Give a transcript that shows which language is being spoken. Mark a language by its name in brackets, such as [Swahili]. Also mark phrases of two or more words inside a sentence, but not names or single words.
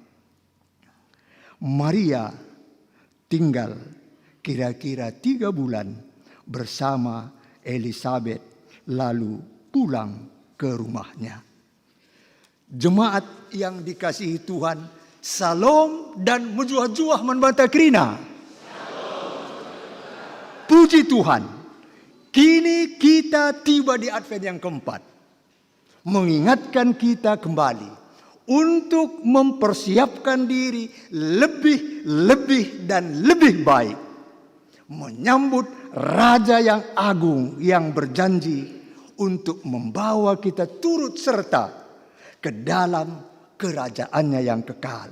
[Indonesian] Maria tinggal kira-kira 3 bulan bersama Elizabeth, lalu pulang ke rumahnya. Jemaat yang dikasihi Tuhan, salam dan mujuah-juah membantah kerina. Puji Tuhan, kini kita tiba di Advent yang keempat. Mengingatkan kita kembali untuk mempersiapkan diri lebih dan lebih baik. Menyambut Raja yang agung yang berjanji untuk membawa kita turut serta ke dalam kerajaannya yang kekal.